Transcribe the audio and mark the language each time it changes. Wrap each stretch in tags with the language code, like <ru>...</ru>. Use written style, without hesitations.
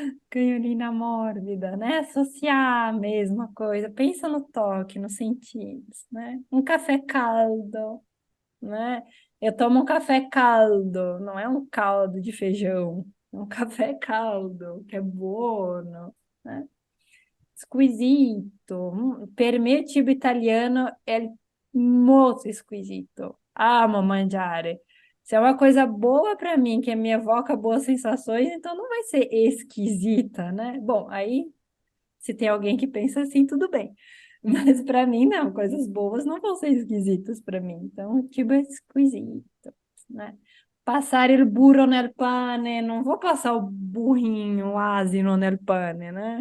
<pt>Canholina mórbida, né? Associar a mesma coisa. Pensa no toque, nos sentidos, né? Um café caldo, né? Eu tomo um café caldo, não é um caldo de feijão, é um café caldo, que é buono, né?</pt> <it>Squisito. Per me il cibo italiano è molto squisito. Amo mangiare.</it> <pt>Se é uma coisa boa para mim, que me evoca boas sensações, então não vai ser esquisita, né? Bom, aí se tem alguém que pensa assim, tudo bem. Mas para mim, não, coisas boas não vão ser esquisitas para mim. Então, tipo, é esquisito, né? Passar</pt> <it>il burro nel pane,</it> <pt>não vou passar o burrinho, o asino nel pane, né?</pt>